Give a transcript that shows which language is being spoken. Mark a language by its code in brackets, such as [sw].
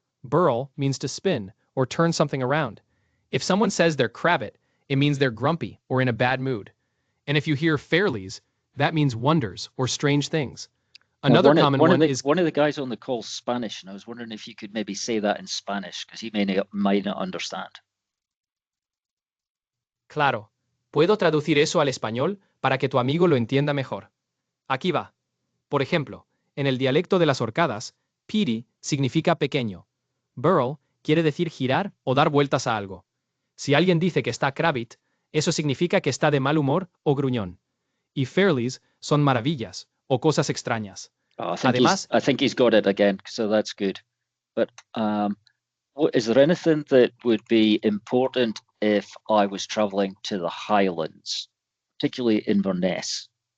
[en] Burl means to spin or turn something around. If someone says they're crabbit, it means they're grumpy or in a bad mood. And if you hear fairlies, that means wonders or strange things. Now, Another common one is one of the guys on the call Spanish, and I was wondering if you could maybe say that in Spanish because he might not understand. [es] claro. Puedo traducir eso al español para que tu amigo lo entienda mejor. Aquí va. Por ejemplo, en el dialecto de las Orcadas, piri significa pequeño. Burl quiere decir girar o dar vueltas a algo. Si alguien dice que está crabbit, eso significa que está de mal humor o gruñón. Y fairlies son maravillas o cosas extrañas. Oh, Además, [en] I think he's got it again, so that's good. But is there anything that would be important if I was traveling to the Highlands, particularly Inverness?